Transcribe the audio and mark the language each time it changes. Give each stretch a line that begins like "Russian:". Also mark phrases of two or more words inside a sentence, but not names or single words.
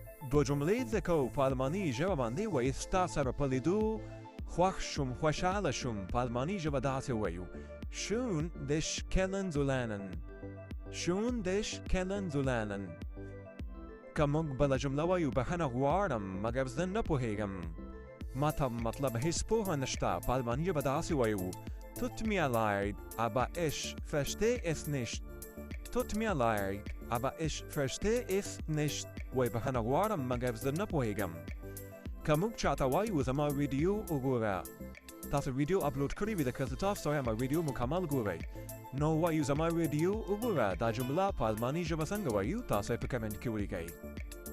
Pashto: دو جملې ځکه په الماني ژبه باندې وایي ستا سره په لیدو خوښ شوم خوشحاله شوم په الماني ژبه داسې وایو
German: schön dich kennenzulernen schön dich kennenzulernen
Pashto: که موږ بله جمله وایو بخښنه غواړم مګر زه نه پوهېږم ما ته مطلب هیڅ پوهه نشته په الماني ژبه داسې وایو
German: tut mir leid aber ich verstehe es nicht tut mir leid aber ich verstehe es nicht
Pashto: وایي بخښنه غواړم مګر زه نه پوهېږم که موږ چاته وایو زما ویډیو وګوره تاسو ویډیو اپلوډ کړې وي که زه تاسو ته وایم ویډیو مکمل ګورئ نو وایو زما ویډیو وګوره دا جمله په الماني ژبه څنګه وایو تاسو یې په کمنټ کې ولیکئ